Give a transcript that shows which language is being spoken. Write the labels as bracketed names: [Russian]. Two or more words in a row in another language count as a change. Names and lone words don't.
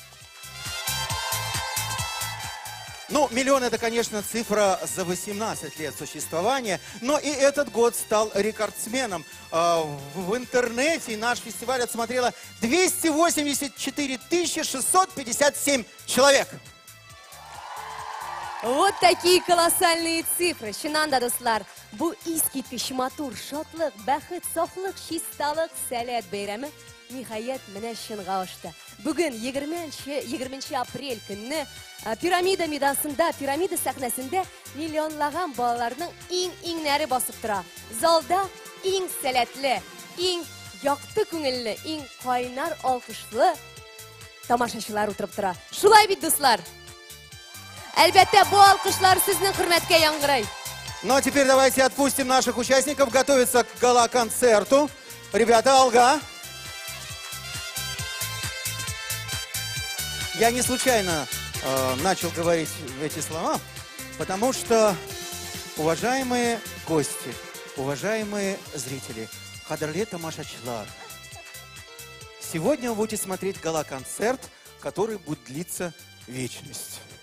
[Russian] Ну, миллион — это, конечно, цифра за 18 лет существования, но и этот год стал рекордсменом. В интернете наш фестиваль отсмотрело 284 657 человек. Вот такие колоссальные цифры. [Tatar] Шинанда, достар, бу искиткич матур, шатлык, бәхет, сафлык, чисталык, сәләт бәйрәме ниһаять менә чынга ашты. Бүген 20 апрель көнне пирамида медасында, пирамида сәхнәсендә миллионлаган балаларның иң-иңнәре басып тора. Залда иң сәләтле, иң якты күңелле, иң кайнар алкышлы тамашачылар утырып тора. Шулай бит, дуслар? Әлбәттә, бу алкышлар сезнең хөрмәткә яңгырый. [Russian] Ну, а теперь давайте отпустим наших участников готовиться к гала-концерту. Ребята, Алга. Я не случайно начал говорить эти слова, потому что, уважаемые гости, уважаемые зрители, [Tatar] Кадрле тамашачылар, [Russian] сегодня вы будете смотреть гала-концерт, который будет длиться вечность.